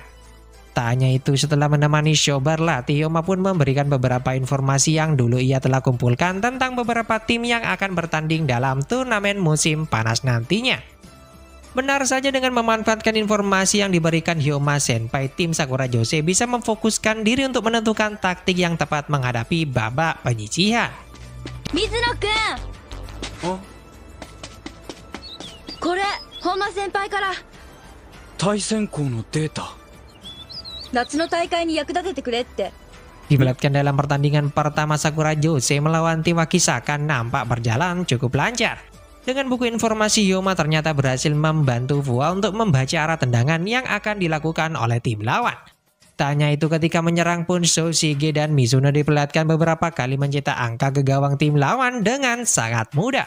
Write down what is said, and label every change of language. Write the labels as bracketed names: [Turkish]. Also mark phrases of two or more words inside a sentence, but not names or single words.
[Indonesian] Tak hanya itu, setelah menemani Show berlatih, Hyoma pun memberikan beberapa informasi yang dulu ia telah kumpulkan tentang beberapa tim yang akan bertanding dalam turnamen musim panas nantinya. Benar saja, dengan memanfaatkan informasi yang diberikan Hyoma Senpai, tim Sakura Jose bisa memfokuskan diri untuk menentukan taktik yang tepat menghadapi babak penyisihan. [Japanese] Mizuno-kun! Oh? これ、本間先輩から。対戦校のデータ。夏の大会に役立ててくれって。 [Indonesian] Diperlihatkan dalam pertandingan pertama Sakura Jose melawan tim Wakisaka nampak berjalan cukup lancar. Dengan buku informasi, Hyoma ternyata berhasil membantu Fua untuk membaca arah tendangan yang akan dilakukan oleh tim lawan. Tak hanya itu, ketika menyerang pun Show, Shige, dan Mizuno diperlihatkan beberapa kali mencetak angka ke gawang tim lawan dengan sangat mudah.